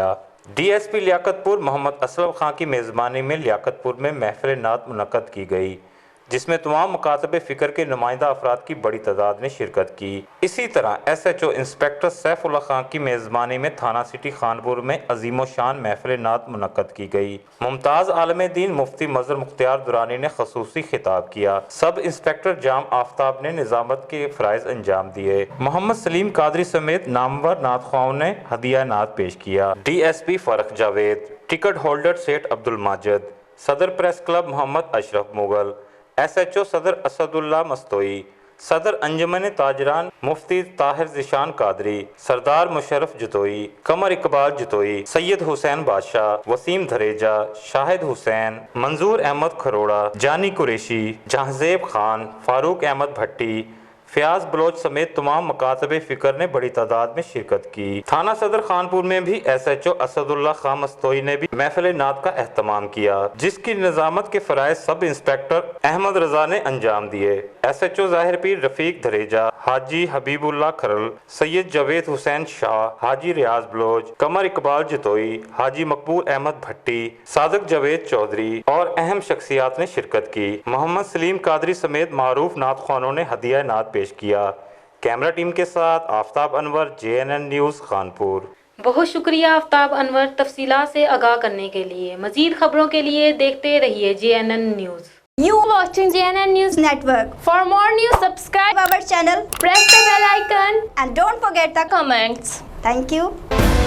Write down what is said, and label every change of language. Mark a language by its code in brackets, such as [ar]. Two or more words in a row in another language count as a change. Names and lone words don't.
[ur] DSP لیاقت پور محمد اسلم خاں کی میزبانی میں لیاقت پور میں محفل نعت منعقد کی گئی، جس میں تمام مکاتب فکر کے نمائندہ افراد کی بڑی تعداد نے شرکت کی. اسی طرح SHO انسپکٹر سیف اللہ خاں کی میزبانی میں تھانہ سٹی خانپور میں عظیم الشان محفل نعت منعقد کی گئی. ممتاز عالم دین مفتی مظہر مختیار درانی نے خصوصی خطاب کیا. [en] sub inspector [ur] جام آفتاب نے نظامت کے فرائض انجام دیے. محمد سلیم قادری سمیت نامور نعت خوانوں نے ہدیہ نعت پیش کیا. DSP فرخ جاوید, [en] ticket holder [ur] سیٹھ عبدالماجد، صدر [en] press club [ur] محمد اشرف مغل، SHO صدر اسد اللہ مستوئی، صدر انجمن تاجران مفتی طاہر ذیشان قادری، سردار مشرف جتوئی، قمر اقبال جتوئی، سید حسین بادشاہ، وسیم دھریجہ، شاہد حسین، منظور احمد کھروڑ، جانی قریشی، جہانزیب خان، فاروق احمد بھٹی، فیاض بلوچ سمیت تمام مکاتب فکر نے بڑی تعداد میں شرکت کی. تھانہ صدر خانپور میں بھی SHO اسد اللہ خاں مستوئی نے بھی محفل نعت کا اہتمام کیا، جس کی نظامت کے فرائض [en] sub inspector [ur] احمد رضا نے انجام دیے. SHO ظاہر پیر رفیق دھریجہ، حاجی حبیب اللہ کھرل، سید جاوید حسین شاہ، حاجی ریاض بلوچ، قمر اقبال جتوئی، حاجی مقبول احمد بھٹی، صادق جاوید چوہدری اور اہم شخصیات نے شرکت کی. محمد سلیم قادری سمیت معروف نعت خوانوں نے ہدیہ نعت پیش کیا. [en] camera team [ur] کے ساتھ آفتاب انور، JNN نیوز خانپور. بہت شکریہ آفتاب انور تفصیلات سے آگاہ کرنے کے لیے. مزید خبروں کے لیے دیکھتے رہیے JNN نیوز. [en] You are watching JNN News Network. For more news, subscribe our channel, press the bell icon, and don't forget the comments. Thank you.